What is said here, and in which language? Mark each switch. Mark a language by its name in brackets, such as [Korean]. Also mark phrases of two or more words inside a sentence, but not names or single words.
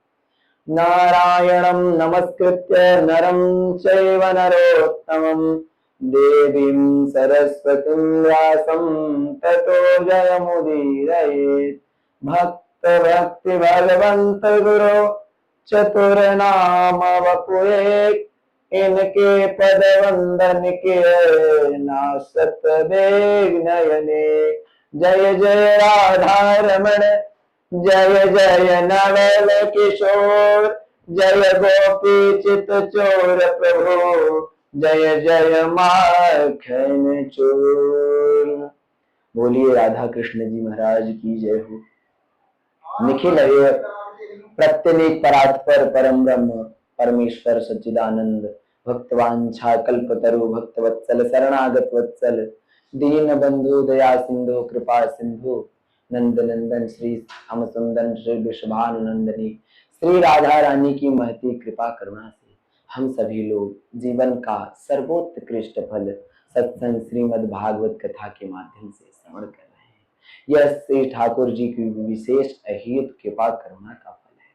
[Sanskrit] नारायणं नमस्कृत्य नरं चैव नरोत्तमं देवीं सरस्वतीं व्यासं ततो जयमुदीरयेत्। [Hindi] भक्त भक्ति भगवंत गुरु चतुर्नाम वपुएक इनके पद वंदन के नासत बेग नयने। जय जय राधा रमण जय जय नवल किशोर जय गोपी चित चोर प्रभु जय जय माखन चोर। बोलिए राधा कृष्ण जी महाराज की जय हो। निखिल है प्रत्यनेक परात्पर परम ब्रह्म परमेश्वर सच्चिदानंद भक्तवांछा कल्पतरु भक्तवत्सल शरणागत वत्सल दीन बंधु दया सिंधु कृपा सिंधु नंद नंदन श्री हम सुंदन श्री वृषभानुनंदनी श्री राधा रानी की महती कृपा करुणा से हम सभी लोग जीवन का सर्वोत्कृष्ट फल सत्संग श्रीमद् भागवत कथा के माध्यम से श्रवण कर रहे हैं। यह श्री ठाकुर जी की विशेष अहित कृपा करुणा का फल है।